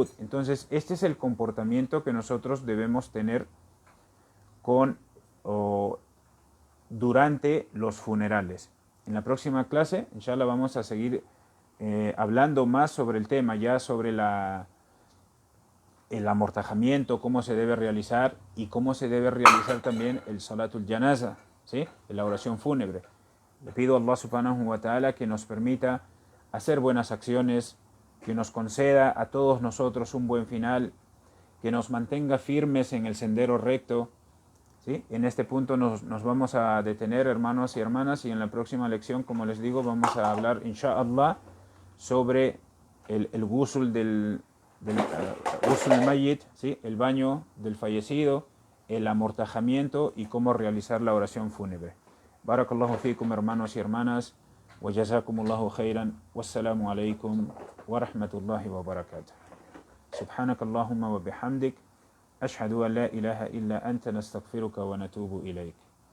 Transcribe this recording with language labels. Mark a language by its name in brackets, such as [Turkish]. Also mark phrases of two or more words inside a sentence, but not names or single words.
[Spanish] Entonces, este es el comportamiento que nosotros debemos tener durante los funerales. En la próxima clase, inshallah, vamos a seguir hablando más sobre el tema, ya sobre el amortajamiento, cómo se debe realizar y cómo se debe realizar también el [Arabic] صلاة الجنازة, [Spanish] ¿sí? La oración fúnebre. Le pido a [Arabic] الله سبحانه وتعالى [Spanish] que nos permita hacer buenas acciones, que nos conceda a todos nosotros un buen final, que nos mantenga firmes en el sendero recto. ¿Sí? En este punto nos vamos a detener, hermanos y hermanas, y en la próxima lección, como les digo, vamos a hablar, inshallah, sobre el ghusl del [Arabic] غسل الميت, [Spanish] ¿sí? El baño del fallecido, el amortajamiento y cómo realizar la oración fúnebre. [Arabic] بارك الله فيكم, [Spanish] hermanos y hermanas, [Arabic] وجزاكم الله خيرا، والسلام عليكم ورحمة الله وبركاته. سبحانك اللهم وبحمدك. أشهد أن لا إله إلا أنت نستغفرك ونتوب إليك.